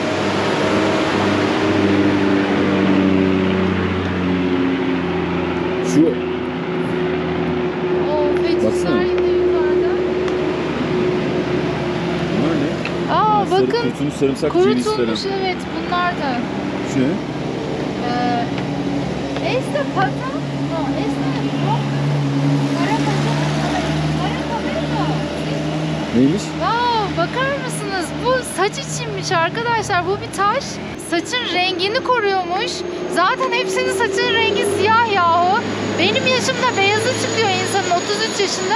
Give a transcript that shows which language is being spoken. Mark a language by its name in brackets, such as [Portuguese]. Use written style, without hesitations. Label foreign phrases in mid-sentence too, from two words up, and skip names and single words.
[Turkish] Şu O fetişler Baksana. yine yukarıda. bunlar ne? Aa Sarı, bakın, kurutulmuş sarımsak ciğerisi falan. kurutulmuş, evet, bunlar da. Şu ne? [Spanish] Este pata, no, este no. [Turkish] Neymiş? Wow, bakar mısınız? Bu saç içinmiş arkadaşlar. Bu bir taş. Saçın rengini koruyormuş. Zaten hepsinin saçının rengi siyah yahu. Benim yaşımda beyazı çıkıyor insanın, 33 yaşında.